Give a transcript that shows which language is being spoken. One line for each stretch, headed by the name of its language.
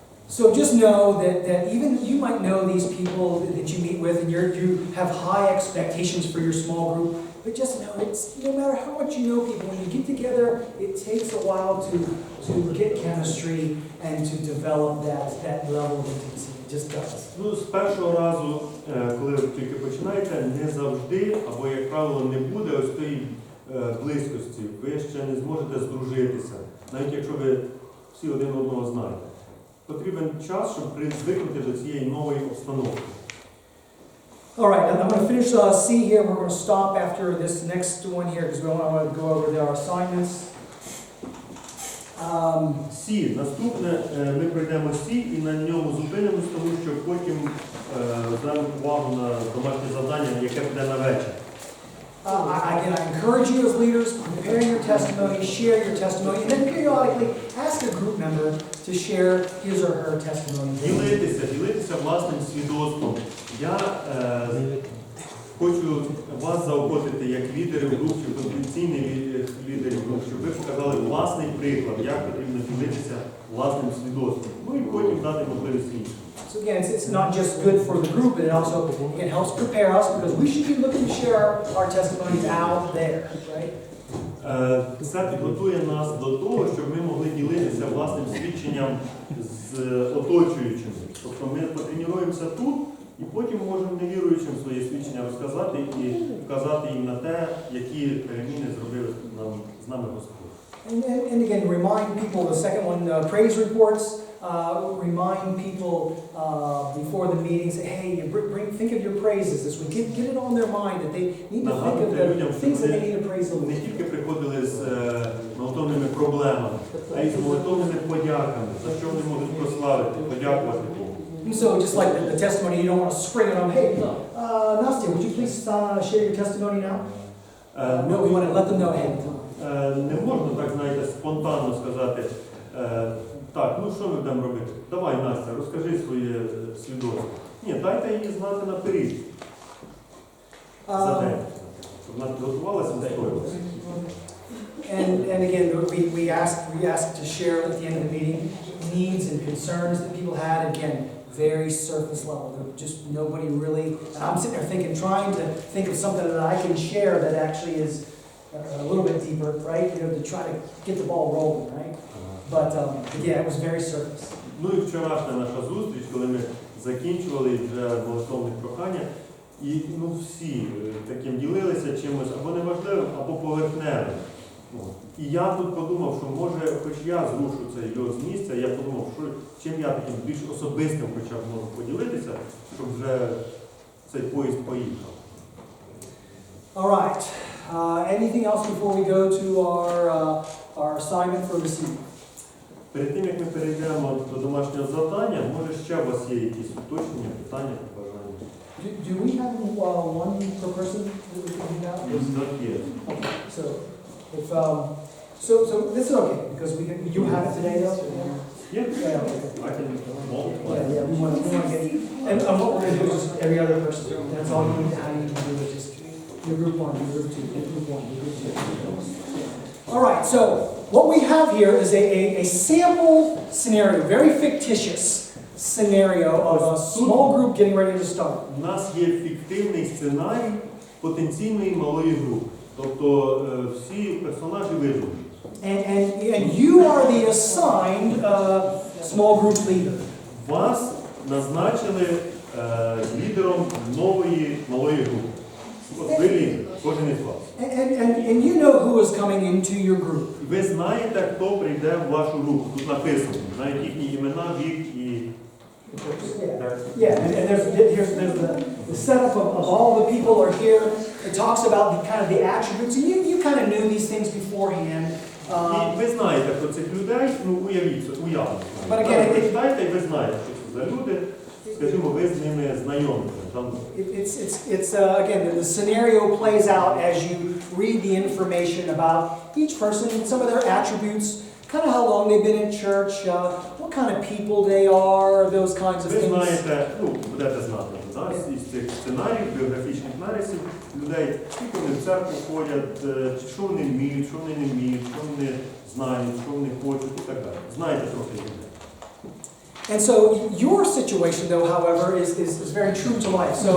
English: So just know that even you might know these people that you meet with, and you have high expectations for your small group. But just know, it's no matter how much you know people, when you get together, it takes a while to get chemistry and to develop that level of intimacy. It just does.
Ukrainian: Ну, з першого разу, коли ви тільки починаєте, не завжди, або, як правило, не буде ось тієї близькості. Ви ще не зможете здружитися, навіть якщо ви всі один одного знаєте. Потрібен час, щоб звикнути до цієї нової обстановки.
English: All right, I'm going to finish C here. We're going to stop after this next one here because we want to go over our assignments.
Ukrainian: Сі. Наступне ми пройдемо Сі і на ньому зупинимось, тому що потім звернемо увагу на домашнє завдання, яке буде на вечір.
English: Again, I encourage you as leaders, prepare your testimony, share your testimony, and then periodically ask a group member to share his or her testimony.
Ukrainian: Ділитися власним свідоцтвом. Я хочу вас заохотити як лідерів груп, чи потенційних лідерів груп, щоб ви показали власний приклад, як потрібно ділитися власним свідоцтвом. Ну і потім дати можливість іншим.
English: So again, it's not just good for the group, but it also helps prepare us because we should be looking to share our testimonies out there, right?
Ukrainian: Це підготує нас до того, щоб ми могли ділитися власним свідченням з оточуючими. Тобто ми потренуємося тут і потім можемо невіруючим своє свідчення розказати і вказати їм на те, які переміни зробив з нами Господь.
English: And again, remind people, the second one, praise reports. Remind people before the meeting, say, hey, think of your praises this week. Get it on their mind that they need to think of the things that they need to praise the Lord.
Ukrainian: Не тільки приходили з молитовними проблемами, а й з молитовними подяками, за що вони можуть прославити, подякувати Богу.
English: And so just like the testimony, you don't want to spring it on, hey, Nastya, would you please share your testimony now? No, we want to let them know ahead of time.
Ukrainian: Не можна так, знаєте, спонтанно сказати, так, ну що ми будемо робити? Давай, Настя, розкажи своє свідоцтво. Ні, дайте їй знати наперед. За день. Щоб вона підготувалася, настроїлася.
English: And again, we asked to share at the end of the meeting needs and concerns that people had. Again, very surface level. Just nobody really. And I'm sitting there thinking, trying to think of something that I can share that actually is a little bit deeper, right? You know, to try to get the ball rolling, right? But yeah, it was very surface.
Ukrainian: Ну і вчорашня наша зустріч, коли ми закінчували вже молитовне прохання, І всі таким ділилися чимось або неважливим, або поверхневим. І я тут подумав, що може, хоч я зрушу цей льот з місця, я подумав, що чим я таким більш особистим хоча б можу поділитися, щоб вже цей поїзд поїхав.
English: All right. Anything else before we go to our assignment for this evening?
Ukrainian: Перед тим, як ми перейдемо до домашнього завдання, може ще у вас є якісь уточнення, питання, побажання?
English: Do we have one per person that we can do now?
Ukrainian: Ось так є.
English: Okay. So, if so this is okay because you have it today though. Yeah, Yeah. Okay. I can multiply. Yeah. We want to get. And what we're going to do is just every other person. That's all you need to do is just your group 1, your group 2, your group 1, your group 2. All right. So what we have here is a sample scenario, very fictitious scenario of a small group getting ready to start.
Ukrainian: У нас є фіктивний сценарій потенційної малої групи. Тобто всі персонажі виживуть.
English: And you are the assigned small group leader.
Ukrainian: Вас назначили лідером нової малої групи. От ви лідер, кожен із вас.
English: And you know who is coming into your group.
Ukrainian: Ви знаєте, хто прийде в вашу групу. Тут написано, знаєте їхні імена, вік і...
English: Yeah, and there's the setup of all the people are here. It talks about the attributes, and you kind of knew these things beforehand.
Ukrainian: І ви знаєте про цих людей, уявіть, уявно. Ви читаєте і ви знаєте, що це за люди. Скажімо, ви з ними знайомі.
English: It's again, the scenario plays out as you read the information about each person, some of their attributes, kind of how long they've been in church, what kind of people they are, those kinds of
Ukrainian: Ви
English: things.
Ukrainian: знаєте, будете знати, із цих сценаріїв, біографічних нарисів людей, скільки вони в церкву ходять, що вони вміють, що вони не вміють, що вони знають, що вони хочуть і так далі. Знаєте трохи людей.
English: And so your situation, though, however, is very true to life.